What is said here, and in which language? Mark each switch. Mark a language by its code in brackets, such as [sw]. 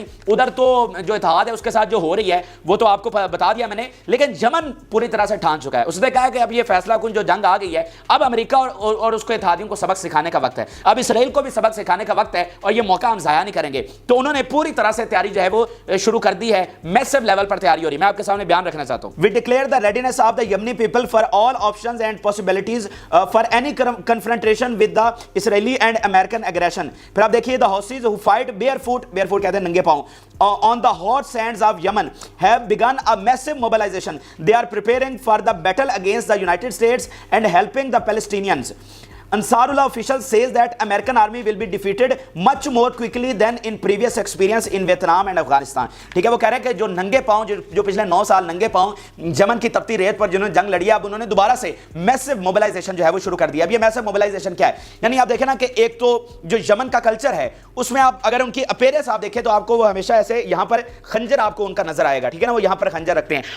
[ur] یعنی ادھر تو جو اتحاد ہے اس کے ساتھ جو ہو رہی ہے وہ تو آپ کو بتا دیا میں نے، لیکن یمن پوری طرح سے ٹھان چکا ہے. اس نے کہا کہ اب یہ فیصلہ کن جو جنگ آ گئی ہے، اب امریکہ اور اس کو اتحادیوں کو سبق سکھانے کا وقت ہے، اب اسرائیل کو بھی سبق سکھانے کا وقت ہے اور یہ موقع ہم ضائع نہیں کریں گے. تو انہوں نے پوری طرح سے تیاری جو ہے وہ شروع کر دی ہے، میسو لیول پر تیاری ہو رہی ہے. میں آپ کے سامنے بیان رکھنا چاہتا ہوں. [en] We declare the readiness of the Yemeni people for all options and possibilities for any confrontation with the Israeli and American aggression. [ur] پھر آپ دیکھیے [en] the Houthis who fight barefoot [ur] کہتے ہیں ننگے پاؤں [en] on the hot sands of Yemen have begun a massive mobilization. They are preparing for the battle against the United States and helping the Palestinians. Ansarullah official says that American army will be defeated much more quickly than in previous experience in Vietnam and Afghanistan. [ur] ٹھیک ہے، وہ کہہ رہے ہیں کہ جو ننگے پاؤں جو پچھلے 9 سال ننگے پاؤں یمن کی تپتی ریت پر جنہوں نے جنگ لڑی ہے، اب انہوں نے دوبارہ سے میسو موبلائزیشن جو ہے وہ شروع کر دیا. اب یہ میسو موبلائزیشن کیا ہے؟ یعنی آپ دیکھیں نا کہ ایک تو جو یمن کا کلچر ہے اس میں آپ اگر ان کی اپیرنس آپ دیکھیں تو آپ کو وہ ہمیشہ ایسے یہاں پر خنجر آپ کو ان کا نظر آئے گا، ٹھیک ہے نا، وہ یہاں پر خنجر رکھتے ہیں.